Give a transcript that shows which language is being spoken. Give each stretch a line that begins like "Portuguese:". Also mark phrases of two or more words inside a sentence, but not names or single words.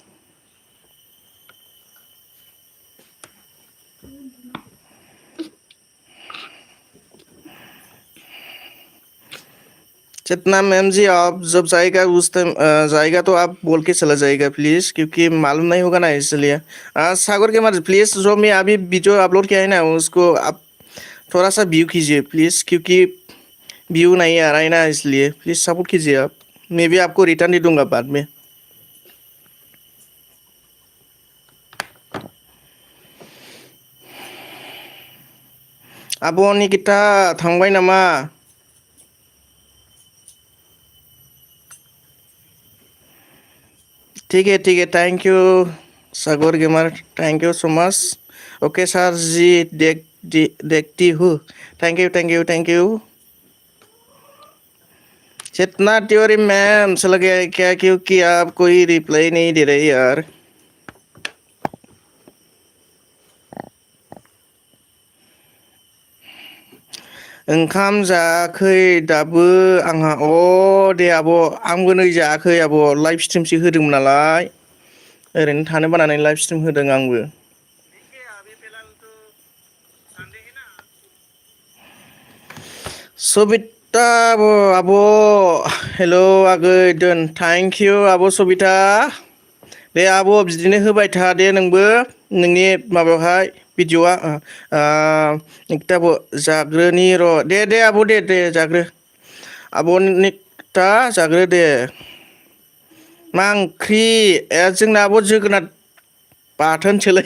Hindi: चेतना मैम जी आप जब जाएगा उस टाइम जाएगा तो आप बोल के चला जाएगा प्लीज़ क्योंकि मालूम नहीं होगा ना इसलिए सागर के मार प्लीज़ जो मैं अभी वीडियो अपलोड किया है ना उसको आप थोड़ा सा व्यू कीजिए प्लीज़ क्योंकि व्यू नहीं आ रहा है ना इसलिए प्लीज़ सपोर्ट कीजिए आप मैं भी आपको रिटर्न दे दूंगा बाद में
Bodo: आब' निकिता थांबाय नामा
Hindi: ठीक है थैंक यू सागर गेमर
English: thank you so much
Hindi: ओके सर जी देखती हूँ थैंक यू चेतना तिवारी मैम चला गया है क्या क्योंकि आप कोई रिप्लाई नहीं दे रहे यार
Bodo: ओंखाम जायाखै दाबो आंहा दे आब' आंबो नै जायाखै आब' लाइभ स्ट्रिमसो होदोंमोन नालाय ओरैनो थानो बानानै लाइभ स्ट्रिम होदों आंबो सबिता आब' हेलौ आगै दोन
English: thank you
Bodo: आब' सबिता दे आब' बिदिनो होबाय था दे नोंबो नोंनि माबायावहाय भिडिअआ निकिता आब' जाग्रोनि र' दे आब' दे जाग्रो आब' निकिता जाग्रो दे मा ओंख्रि जोंना आब' जोगोनार बाथोनसोलै